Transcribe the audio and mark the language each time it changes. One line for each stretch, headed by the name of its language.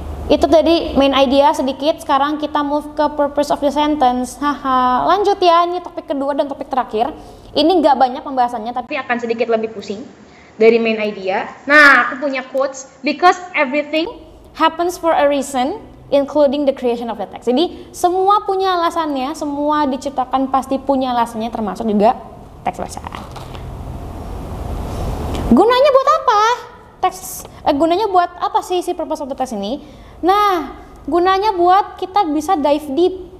Indonesian: Itu tadi main idea sedikit. Sekarang kita move ke
English: purpose of the sentence.
Indonesian: Lanjut ya, ini topik kedua dan topik terakhir. Ini nggak banyak pembahasannya, tapi akan sedikit lebih pusing. dari main idea. Nah, aku punya quotes,
English: because everything happens for a reason, including the creation of the text.
Indonesian: Jadi semua punya alasannya, semua diciptakan pasti punya alasannya, termasuk juga teks bacaan. Gunanya buat apa? Gunanya buat apa sih si
English: purpose of the text
Indonesian: ini? Nah, gunanya buat kita bisa
English: dive deep.